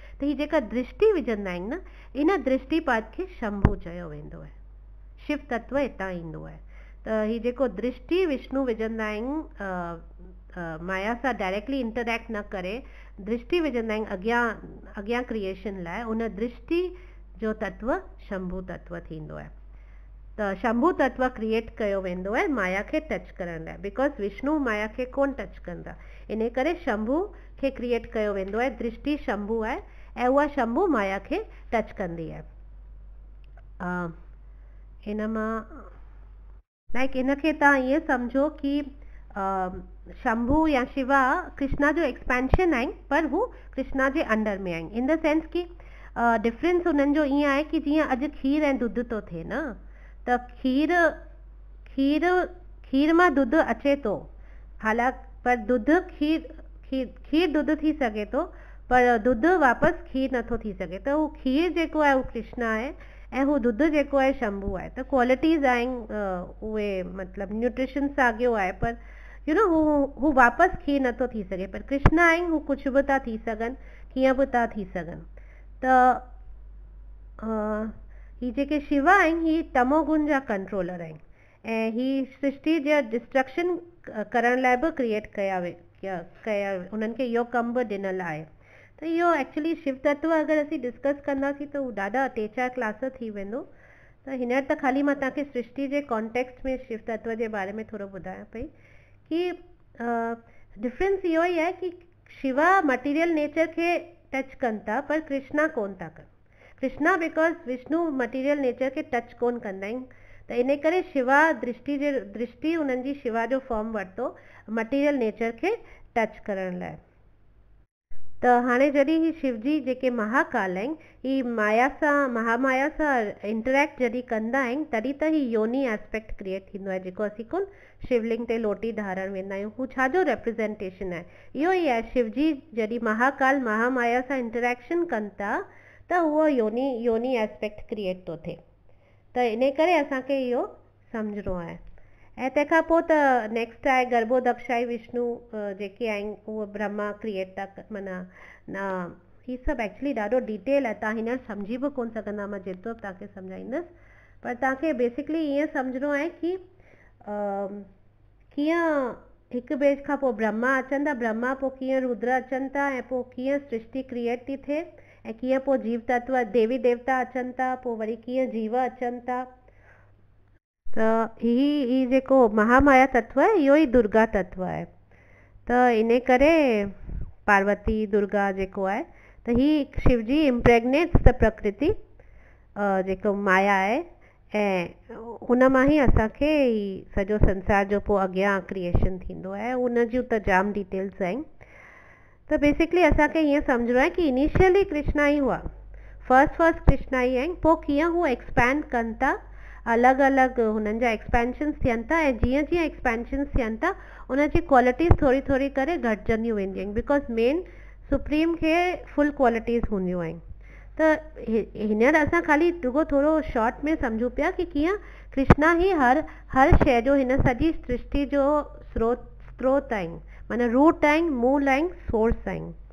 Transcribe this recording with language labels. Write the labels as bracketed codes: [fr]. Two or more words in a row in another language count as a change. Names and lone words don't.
[sd] त ही जेका दृष्टि विझंदा आहिनि न, इन दृष्टिपात खे शंभु चयो वेंदो आहे। शिव तत्व हितां ईंदो आहे। त ही जेको दृष्टि विष्णु विझंदा आहिनि माया सां [en] directly interact [sd] न करे, दृष्टि विझंदा आहिनि अॻियां क्रिएशन लाइ, उन दृष्टि जो तत्व शंभु तत्व थींदो आहे। त शंभु तत्व क्रिएट कयो वेंदो आहे माया खे टच करण लाइ, बिकॉज विष्णु माया खे कोन टच कंदा। इन करे शंभु खे क्रिएट कयो वेंदो आहे। दृष्टि शंभु आहे ऐं उहा शंभु माया खे टच कंदी आहे। इन मां लाइक इनखे तव्हां ईअं सम्झो कि शंभु या शिवा कृष्णा जो एक्सपेंशन आहिनि, पर हू कृष्णा जे अंडर में आहिनि। [en] in the sense [sd] कि डिफरेंस उन्हनि जो ईअं आहे कि जीअं अॼु खीर ऐं दूध थो थिए न, त खीर मां दूध अचे थो, हालांकि पर दूध खीर दूध थी सघे थो, पर दूध वापसि खीर नथो थी सघे। त हू खीर जेको आहे उहो कृष्णा आहे ऐं हू दूध जेको आहे शंभु आहे। त क्वालिटीज़ आहिनि उहे, मतिलबु न्यूट्रिशन साॻियो आहे, पर [en] you know [sd] हू वापसि खीर नथो थी सघे। पर कृष्णा आहिनि हू कुझु बि था थी सघनि, कीअं बि था थी सघनि। त ही जेके शिवा आहिनि ही तमोगुण जा कंट्रोलर आहिनि ऐं ही सृष्टि जा डिस्ट्रक्शन करण लाइ बि क्रिएट कया उन्हनि खे इहो कमु बि ॾिनल आहे। त इहो एक्चुअली शिव तत्व अगरि असीं डिस्कस कंदासीं त उहो ॾाढा 3-4 क्लास थी वेंदो। त हींअर त ख़ाली मां तव्हांखे सृष्टि जे कॉन्टेक्स्ट में शिव तत्व जे बारे में थोरो ॿुधायां पई कि डिफरेंस इहो ई आहे कि शिवा [en] material nature [sd] खे टच कनि था, पर कृष्णा कोन था कनि। कृष्णा बिकॉज विष्णु [en] material nature [sd] खे टच कोन कंदा आहिनि, त इन करे शिवा दृष्टि उन्हनि जी शिवा जो फॉर्म वरितो [en] material nature [sd] खे टच करण लाइ। त हाणे जॾहिं ही शिवजी जेके महाकाल आहिनि ही महामाया सां इंटरेक्ट जॾहिं कंदा आहिनि, तॾहिं त ही योनी एस्पेक्ट क्रिएट थींदो आहे, जेको असीं कोन शिवलिंग ते लोटी धारण वेंदा आहियूं। हू छाजो रिप्रेज़ेंटेशन आहे? इहो ई आहे, शिवजी जॾहिं महाकाल महामाया सां इंटरेक्शन कनि था त उहो योनी एस्पेक्ट क्रिएट थो थिए। त इन करे असांखे इहो सम्झणो आहे। ऐं तंहिंखां पोइ त नेक्स्ट आहे गर्भोदक्षाई विष्णु जेके आहिनि उहे ब्रह्मा क्रिएट था माना न, ही सभु एक्चुअली ॾाढो डिटेल आहे, तव्हां हींअर सम्झी बि कोन सघंदा, मां जेतिरो बि तव्हांखे सम्झाईंदसि। पर तव्हांखे बेसिकली ईअं सम्झणो आहे कि कीअं हिक ॿिए खां पोइ ब्रह्मा अचनि था, ब्रह्मा पोइ कीअं रुद्र अचनि था ऐं पोइ कीअं सृष्टि क्रिएट थी थिए ऐं कीअं पोइ जीव तत्व देवी देवता अचनि था, पोइ वरी कीअं जीव अचनि था। त ही जेको महामाया तत्व आहे इहो ई दुर्गा तत्व आहे। त इन करे पार्वती दुर्गा जेको आहे त ही शिवजी [en] impregnates the [sd] प्रकृति जेको माया आहे ऐं हुन मां ई असांखे सॼो संसार जो पोइ अॻियां क्रिएशन थींदो आहे। उन जूं त जाम डिटेल्स आहिनि। त बेसिकली असांखे ईअं सम्झणो आहे कि इनिशियली कृष्णा ई हुआ, फर्स्ट कृष्णा ई आहिनि, पोइ कीअं हू एक्सपैंड कनि था, अलॻि अलॻि हुननि जा एक्सपेंशन्स थियनि था ऐं जीअं जीअं एक्सपेंशन्स थियनि था उनजी क्वालिटीज़ थोरी थोरी करे घटिजंदियूं वेंदियूं आहिनि, बिकॉज [en] main supreme [sd] खे [en] full qualities [sd] हूंदियूं आहिनि। त हींअर असां ख़ाली रुगो थोरो शॉर्ट में सम्झूं पिया कि कीअं कृष्णा ई हर शइ जो, हिन सॼी सृष्टि जो स्रोत आहिनि, माना रूट आहिनि, मूल आहिनि, सोर्स आहिनि।